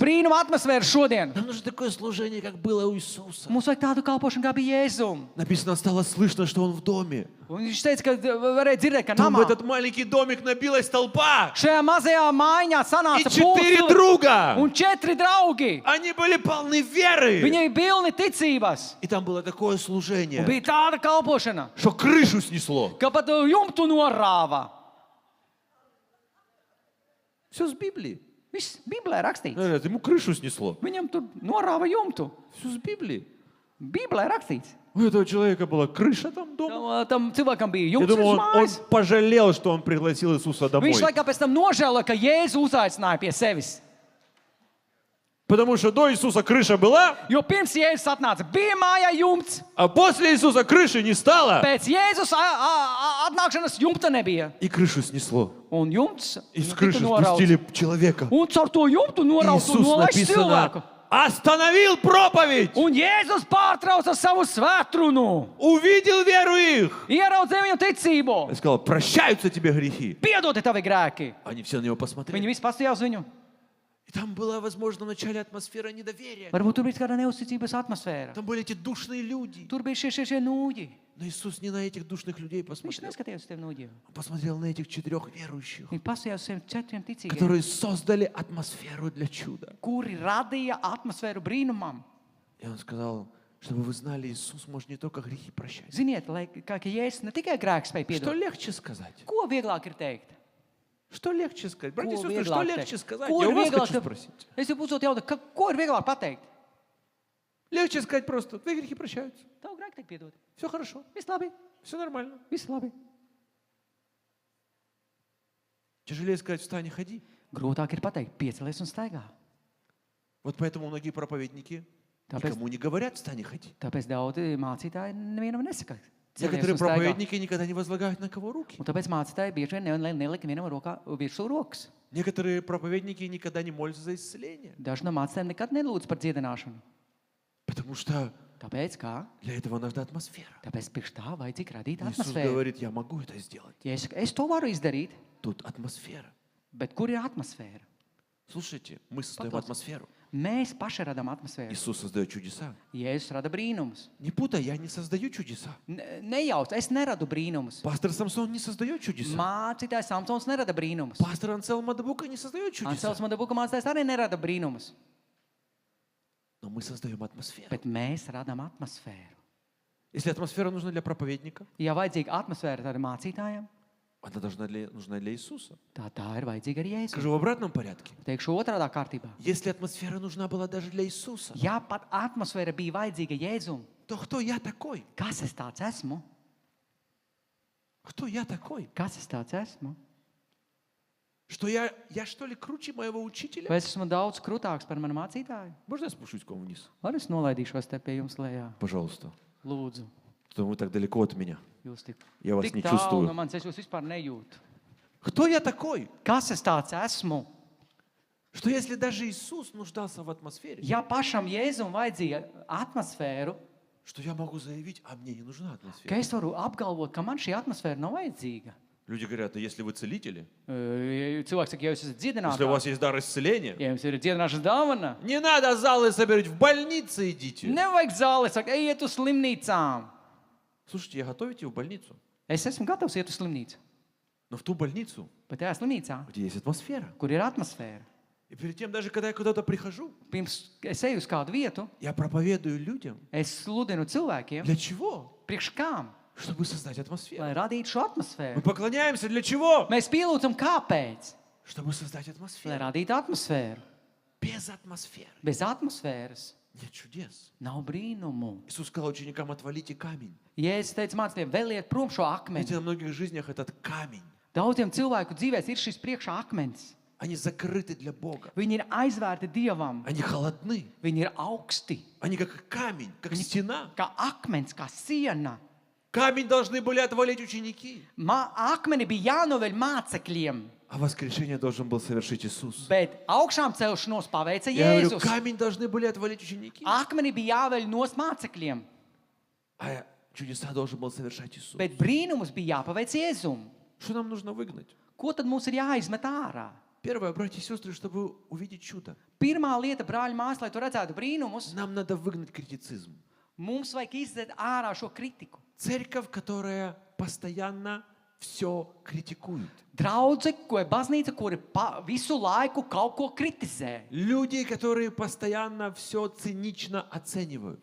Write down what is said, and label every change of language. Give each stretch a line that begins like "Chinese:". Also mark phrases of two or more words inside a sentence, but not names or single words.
Latvian: brīnuma atmosfēra šodien.
Russian: Нам нужно такое служение, как было у Иисуса.
Latvian: Mums vajag tādu kalpošanu, kā bija Jēzum.
Russian: Написано, стало слышно, что Он в доме.
Latvian: Un viņš teica, ka varēja dzirdēt, ka
Russian: Там в
Latvian: namā
Russian: этот маленький домик набилась толпа.
Latvian: šajā mazajā mājiņā
Russian: И
Latvian: sanāca
Russian: 4 друга.
Latvian: un 4 draugi.
Russian: Они были полны веры.
Latvian: Viņi bija pilni ticības.
Russian: И там было такое
Latvian: Un
Russian: служение,
Latvian: bija tāda kalpošana,
Russian: что крышу снесло.
Latvian: ka pat jumtu norāva.
Russian: Все с Библии.
Latvian: Viss Bībelē rakstīts.
Russian: Говорят, ему крышу снесло.
Latvian: Viņam tur norāva jumtu.
Russian: Все с Библии.
Latvian: Bībelē rakstīts.
Russian: У этого человека была крыша там дома.
Latvian: Tam cilvēkam bija
Russian: Я
Latvian: jumts
Russian: думаю,
Latvian: uz
Russian: он
Latvian: mājas.
Russian: пожалел, что он пригласил Иисуса домой.
Latvian: Viņš laikā pēc tam nožēloja, ka Jēzu uzaicināja pie sevis.
Russian: Потому что до Иисуса крыша была,
Latvian: Jo pirms Jēzus atnāca, bija mājā jumts.
Russian: а после Иисуса крыши не стало.
Latvian: Pēc Jēzus atnākšanas jumta nebija.
Russian: И крышу снесло.
Latvian: Un jumts
Russian: И с
Latvian: tika
Russian: крыши
Latvian: norauts.
Russian: спустили человека.
Latvian: Un caur to jumtu norauts un
Russian: Иисус
Latvian: nolaiž cilvēku.
Russian: написано, остановил проповедь.
Latvian: Un Jēzus pārtrauca savu svētrunu.
Russian: Увидел веру их.
Latvian: Ieraudzīja viņu ticību.
Russian: И сказал: прощаются тебе грехи.
Latvian: Piedodi tavi grēki.
Russian: Они все на него посмотрели.
Latvian: Viņi visi paskatījās uz viņu.
Russian: И там была, возможно, в начале атмосфера недоверия.
Latvian: Varbūt tur bija kāda neusticības atmosfēra.
Russian: Там были эти душные люди.
Latvian: Tur bija šie nūģi.
Russian: Но Иисус не на этих душных людей
Latvian: Viņš
Russian: посмотрел.
Latvian: neskatījās uz tiem nūģiem.
Russian: Он посмотрел на этих 4 верующих,
Latvian: Viņš paskatījās uz šiem 4 ticīgiem,
Russian: которые создали атмосферу для чуда.
Latvian: kuri radīja atmosfēru brīnumam.
Russian: И он сказал, чтобы вы знали, Иисус может не только грехи прощать.
Latvian: Ziniet, lai kā Jēzus ne tikai grēks spēj
Russian: Что
Latvian: piedot.
Russian: легче сказать?
Latvian: Ko vieglāk ir teikt?
Russian: Что легче сказать? Братья и
Latvian: Ko
Russian: сестры, что
Latvian: vieglāk
Russian: легче
Latvian: teikt?
Russian: сказать?
Latvian: Ko
Russian: Я
Latvian: ir
Russian: у вас хочу
Latvian: vieglāk?
Russian: спросить.
Latvian: Es jau uzdot jautājumu, ko ir vieglāk pateikt?
Russian: Легче сказать просто: твои грехи прощаются.
Latvian: Tavu grēku tiek piedot.
Russian: Все хорошо,
Latvian: Viss labi,
Russian: все нормально.
Latvian: viss labi.
Russian: Тяжелее сказать: встань и ходи.
Latvian: Grūtāk ir pateikt, piecelies un staigā.
Russian: Вот поэтому многие проповедники
Latvian: Tāpēc,
Russian: никому не говорят: встань и ходи.
Latvian: tāpēc daudzi mācītāji nevienam nesaka,
Russian: Некоторые
Latvian: un staigā.
Russian: проповедники никогда не возлагают на кого руки.
Latvian: Un tāpēc mācītāji bieži vien nelika vienam rokā virsū rokas.
Russian: Некоторые проповедники никогда не молятся за исцеление.
Latvian: Daži no mācītājiem nekad nelūdz par dziedināšanu.
Russian: Потому что
Latvian: Tāpēc kā?
Russian: для этого нужна атмосфера.
Latvian: Tāpēc priekš tā vajadzīga radīt
Russian: Иисус
Latvian: atmosfēru.
Russian: говорит, я могу это сделать.
Latvian: Ja es to varu izdarīt,
Russian: Тут атмосфера.
Latvian: bet kur ir atmosfēra?
Russian: Слушайте, мы создаем Пожалуйста. атмосферу.
Latvian: Mēs paši radām atmosfēru.
Russian: Иисус создает чудеса.
Latvian: Jēzus rada brīnumus.
Russian: Не путай, я не создаю чудеса.
Latvian: Nejauc, es neradu brīnumus.
Russian: Пастор Самсон не создает чудеса.
Latvian: Mācītājs Samsons nerada brīnumus.
Russian: Пастор Ансел Мадабука не создает чудеса.
Latvian: Ansels Madabuka mācītājs arī nerada brīnumus.
Russian: Но мы создаем атмосферу.
Latvian: Bet mēs radām atmosfēru.
Russian: Если атмосфера нужна для проповедника,
Latvian: Ja vajadzīga atmosfēra tādiem mācītājiem,
Russian: она нужна для Иисуса.
Latvian: tā ir vajadzīga arī Jēzus.
Russian: Скажу в обратном порядке.
Latvian: Teikšu otrādā kārtībā.
Russian: Если атмосфера нужна была даже для Иисуса,
Latvian: Ja pat atmosfēra bija vajadzīga Jēzum,
Russian: то кто я такой?
Latvian: kas es tāds esmu?
Russian: Кто я такой?
Latvian: Kas es tāds esmu?
Russian: Что я что ли круче моего учителя?
Latvian: Vai es esmu daudz krūtāks par manu mācītāju?
Russian: Можно я спущусь к вам вниз?
Latvian: Vai es nolaidīšos te pie jums lejā?
Russian: Пожалуйста.
Latvian: Lūdzu,
Russian: Что вы так далеко от меня.
Latvian: jūs
Russian: Я вас
Latvian: tik
Russian: не
Latvian: tālu
Russian: чувствую.
Latvian: no manis, es jūs vispār nejūtu.
Russian: Кто я такой?
Latvian: Kas es tāds esmu?
Russian: Что если даже Иисус нуждался в атмосфере,
Latvian: Ja pašam Jēzum vajadzīja atmosfēru,
Russian: что я могу заявить, а мне не нужна
Latvian: ka
Russian: атмосфера?
Latvian: es varu apgalvot, ka man šī atmosfēra nav vajadzīga.
Russian: Люди говорят, а если вы целители,
Latvian: Cilvēks saka, ja jūs esat
Russian: если у вас
Latvian: dziedinātājs,
Russian: есть дар исцеления,
Latvian: ja jums ir dziedināšanas dāvana,
Russian: не надо залы собирать, в больнице идите.
Latvian: nevajag zāli, saka, ejiet uz slimnīcām.
Russian: Слушайте, я готов идти в больницу,
Latvian: Es esmu gatavs iet uz slimnīcu,
Russian: но в ту больницу,
Latvian: bet tajā slimnīcā,
Russian: где есть атмосфера.
Latvian: kur ir atmosfēra,
Russian: И перед тем, даже когда я куда-то прихожу,
Latvian: pirms es eju uz kādu vietu,
Russian: я проповедую людям.
Latvian: es sludinu cilvēkiem,
Russian: Для чего?
Latvian: priekš kām,
Russian: Чтобы создать атмосферу.
Latvian: lai radītu šo
Russian: Мы
Latvian: atmosfēru.
Russian: поклоняемся для чего?
Latvian: Mēs pielūdzam, kāpēc?
Russian: Чтобы создать
Latvian: Lai
Russian: атмосферу.
Latvian: radītu atmosfēru.
Russian: Без атмосферы
Latvian: Bez atmosfēras
Russian: нет чудес.
Latvian: nav brīnumu.
Russian: Иисус сказал ученикам, отвалите камень.
Latvian: Jēzus teica mācekļiem, vēliet prom šo
Russian: Знаете,
Latvian: akmeni.
Russian: на многих жизнях этот камень,
Latvian: Daudziem cilvēku dzīvēs ir šis priekšā akmens.
Russian: они закрыты для Бога.
Latvian: Viņi ir aizvērti Dievam,
Russian: Они холодны.
Latvian: viņi ir augsti,
Russian: Они как камень, как стена.
Latvian: kā akmens, kā siena.
Russian: Камень должны были отвалить ученики.
Latvian: Akmeni bija jānoveļ mācekļiem,
Russian: А воскрешение должен был совершить Иисус.
Latvian: bet augšām celšanos paveica
Russian: Я говорю,
Latvian: Jēzus.
Russian: камень должны были отвалить ученики.
Latvian: Akmeni bija jāveļ nos mācekļiem,
Russian: А чудеса должен был совершать Иисус.
Latvian: bet brīnumus bija jāpaveic Jēzum.
Russian: Что нам нужно выгнать?
Latvian: Ko tad mums ir jāizmet ārā?
Russian: Первое, братья и сестры, чтобы увидеть чудо,
Latvian: Pirmā lieta, brāļi, māsas, lai tu redzētu brīnumus,
Russian: нам надо выгнать критицизм.
Latvian: mums vajag izdzēt ārā šo kritiku.
Russian: Церковь, которая постоянно все критикует.
Latvian: Draudze, ko ir baznīca, kuri visu laiku kaut ko kritizē.
Russian: Люди, которые постоянно все цинично оценивают.